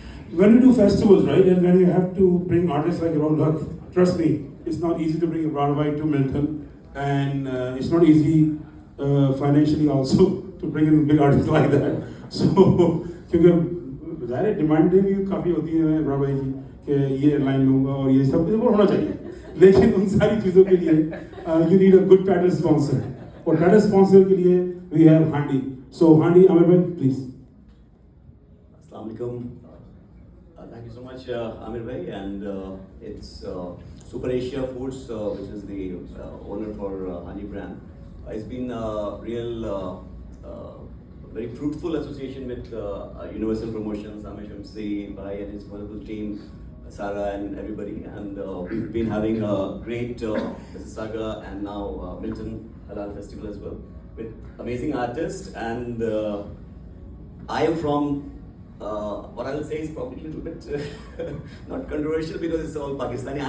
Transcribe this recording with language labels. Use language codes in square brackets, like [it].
[en] When we do festivals, right, and when you have to bring artists like Ron Luck, trust me, it's not easy to bring a Broadway to Milton, and it's not easy financially also to bring in big artists like that. [hi] So, क्योंकि ज़ाहिर demand भी काफ़ी होती है Broadway की कि ये line लूँगा और ये सब कुछ होना चाहिए, लेकिन उन सारी चीज़ों के लिए [en] you need a good title sponsor. [hi] और [en] title sponsor [hi] के लिए [en] we have Handi. So Handi, Amir bhai, please. [ar] Assalamu alaikum. [en] Thank you so much, Amir bhai, and it's Super Asia Foods, which is the owner for Honey brand. It's been a real, very fruitful association with Universal Promotions, Amish MC, bhai and his wonderful team, Sarah and everybody, and we've been having a great Mississauga and now Milton Halal Festival as well, with amazing artists, and I am from what I'll say is probably a little bit not controversial because it's all Pakistani.